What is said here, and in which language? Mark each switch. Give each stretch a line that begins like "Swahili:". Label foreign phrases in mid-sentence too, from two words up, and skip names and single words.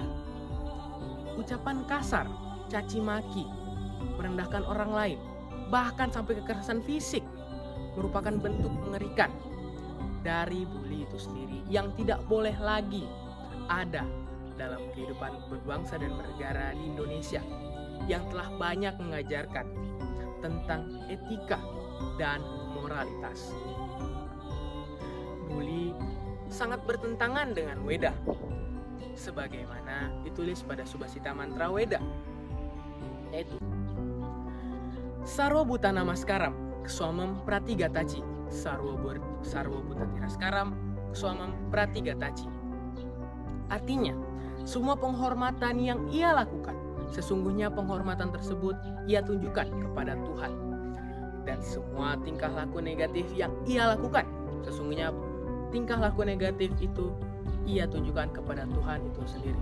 Indonesian: Ucapan kasar, caci maki, merendahkan orang lain, bahkan sampai kekerasan fisik merupakan bentuk mengerikan dari bully itu sendiri yang tidak boleh lagi ada dalam kehidupan berbangsa dan bernegara di Indonesia yang telah banyak mengajarkan tentang etika dan moralitas. Bully sangat bertentangan dengan Weda, sebagaimana ditulis pada Subhasita Mantra Weda, yaitu
Sanskrit: Sarwa Bhutana Namaskaram Kswamam Pratigataci, Sarwa Bhutati Raskaram Kswamam Pratigataci.
Indonesian: Artinya, semua penghormatan yang ia lakukan, sesungguhnya penghormatan tersebut ia tunjukkan kepada Tuhan. Dan semua tingkah laku negatif yang ia lakukan, sesungguhnya tingkah laku negatif itu ia tunjukkan kepada Tuhan itu sendiri.